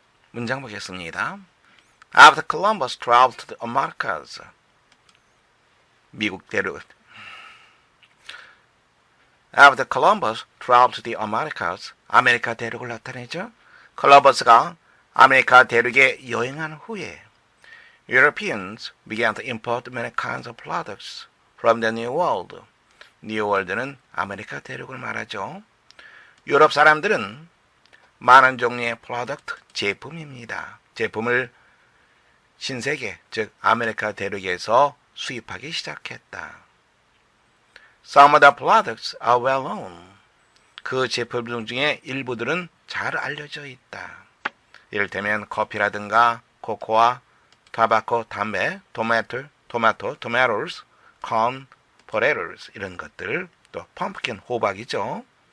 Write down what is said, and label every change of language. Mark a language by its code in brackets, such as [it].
[ko] 문장 보겠습니다. [en] After Columbus traveled to the Americas. [ko] 미국 대륙. [en] After Columbus traveled to the Americas. [ko] 아메리카 대륙을 나타내죠. 콜럼버스가 아메리카 대륙에 여행한 후에 [en] Europeans began to import many kinds of products from the New World. [ko] New World는 아메리카 대륙을 말하죠. 유럽 사람들은 많은 종류의 프로덕트, 제품입니다. 제품을 신세계, 즉 아메리카 대륙에서 수입하기 시작했다. [en] Some of the products are well known. [ko] 그 제품 중에 일부들은 잘 알려져 있다. 이를테면 커피라든가 코코아, 타바코, 담배, 토마토, [en] tomatoes, corn, potatoes [ko] 이런 것들, 또 펌프킨, 호박이죠.